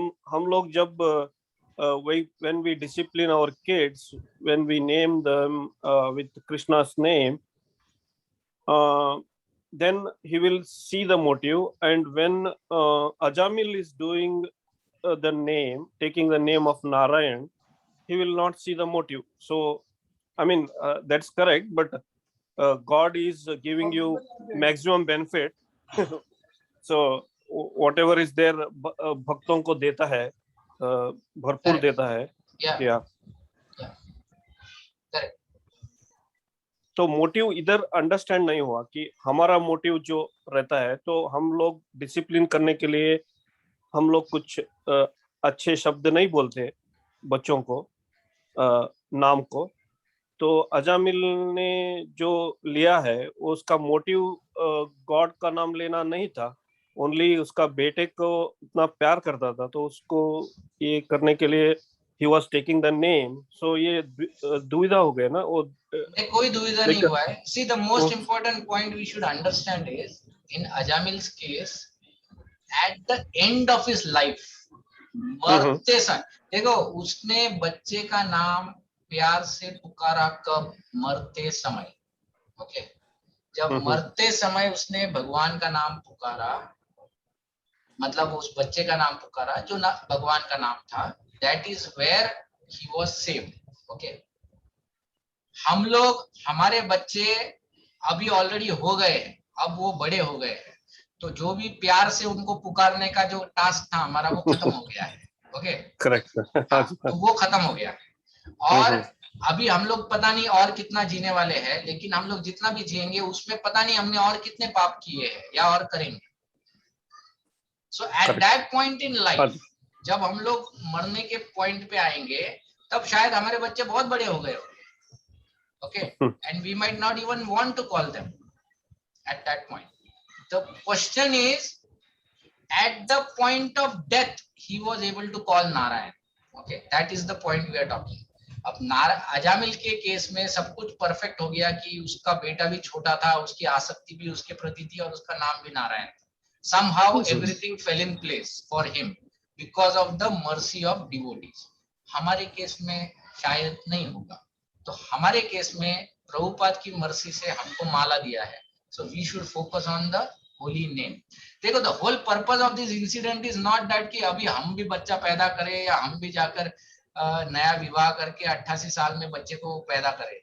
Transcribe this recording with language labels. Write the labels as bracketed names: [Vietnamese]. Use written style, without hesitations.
[Hindi] हम लोग जब [English] when we discipline our kids, when we name them with Krishna's name, then he will see the motive. And when Ajamil is doing the name, taking the name of Narayan, he will not see the motive. So, I mean, that's correct, but God is giving you maximum benefit. So, whatever is there, [Hindi] भक्तों को देता है, भरपूर देता है। yeah. तो motive इधर understand नहीं हुआ कि हमारा मोटिव जो रहता है, तो हम लोग डिसिप्लिन करने के लिए हम लोग कुछ अच्छे शब्द नहीं बोलते बच्चों को, नाम को। तो अजामिल ने जो लिया है, उसका मोटिव गॉड का नाम लेना नहीं था, ओनली उसका बेटे को उतना इतना प्यार करता था, तो उसको ये करने के लिए [English] he was taking the name, [Hindi] so ये दुविधा हो गया ना वो। कोई दुविधा नहीं हुआ है। [English] See, the most important point we should understand is in Ajamil's case, at the end of his life, [Hindi] मरते समय, देखो उसने बच्चे का नाम प्यार से पुकारा कब? मरते समय। ओके, जब मरते समय उसने भगवान का नाम पुकारा, मतलब उस बच्चे का नाम पुकारा जो भगवान का नाम था, [English] that is where he was saved. [Hindi] Okay, हम लोग, हमारे बच्चे अभी ऑलरेडी हो गए, अब वो बड़े हो गए हैं, तो जो भी प्यार से उनको पुकारने का जो टास्क था हमारा, वो खत्म हो गया है। ओके, [English] correct, [Hindi] तो वो खत्म हो गया है। और अभी हम लोग पता नहीं और कितना जीने वाले हैं, लेकिन हम लोग जितना भी जिएंगे उसमें पता नहीं हमने और कितने पाप किए हैं या और करेंगे। [English] so at that point in life, [Hindi] जब हम लोग मरने के पॉइंट पे आएंगे, तब शायद हमारे बच्चे बहुत बड़े हो गए होंगे। [English] Okay, and we might not even want to call them at that point. The question is, at the point of death, he was able to call Narayan. Okay, that is the point we are talking. [Hindi] अब अजामिल के case में सब कुछ perfect हो गया कि उसका बेटा भी छोटा था, उसकी आसक्ति भी उसके प्रति थी और उसका नाम भी नारायण था। [English] Somehow everything fell in place for him because of the mercy of devotees. [Hindi] हमारे केस में शायद नहीं होगा। तो हमारे केस में प्रभुपाद की मर्सी से हमको माला दिया है, [English] So we should focus on the holy name. [Hindi] देखो, [English] the whole purpose of this incident is not that [Hindi] कि अभी हम भी बच्चा पैदा करें या हम भी जाकर नया विवाह करके 88 साल में बच्चे को पैदा करें।